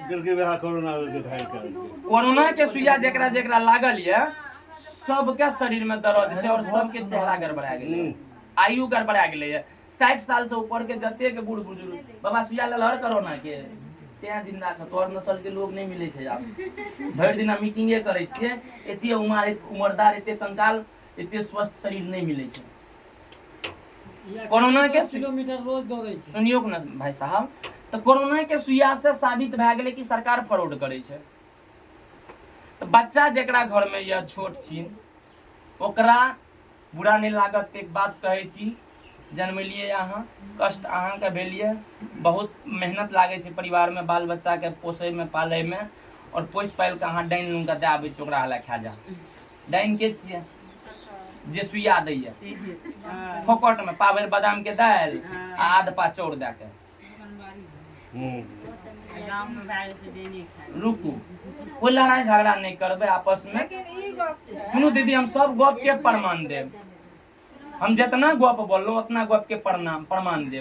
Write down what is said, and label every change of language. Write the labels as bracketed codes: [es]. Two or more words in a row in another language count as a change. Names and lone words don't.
[mai] कोरोना के सुइया जेकरा जेकरा लागल ये सबके शरीर में दर्द छै और सबके चेहरा गड़बड़ा गेलै, आयु गड़बड़ा गेलै है। 60 साल से ऊपर के जते के बूढ़ बुजुर्ग बाबा सुइया लहर कोरोना के ते जिंदा छ। तोर नस्ल के लोग नहीं मिले छै। आब भर दिना मीटिंगे करे छिए, एते उमरदार, एते कंकाल, एते स्वस्थ शरीर नहीं मिले छै। कोरोना के किलोमीटर रोज दौड़े छै। सुनियो ना भाई साहब, तो कोरोना के सुइया से साबित भए गेलै कि सरकार फ्रॉड करे छै। तो बच्चा जेकरा घर में यह छोट छी ओकरा बुरा नहीं लागत। एक बात कहे छी, जन्मलिए अहाँ, कष्ट अहाँ के भेलिए, बहुत मेहनत लागे छै परिवार में बाल बच्चा के पोसे में, पाले में, और पोस पाल के अहाँ डाइन लून के दे आबै छी ओकरा हला खा जा। डाइन के छियै जे सुइया दैया फोकट में पावर बादाम के दाल आ आध पा चाउर दे के। रुकू, कोई लड़ाई झगड़ा नहीं करबे आपस में। सुनू दीदी, हम सब गप के प्रमाण देब। हम जितना गप बोललो उतना गप के प्रमाण देब।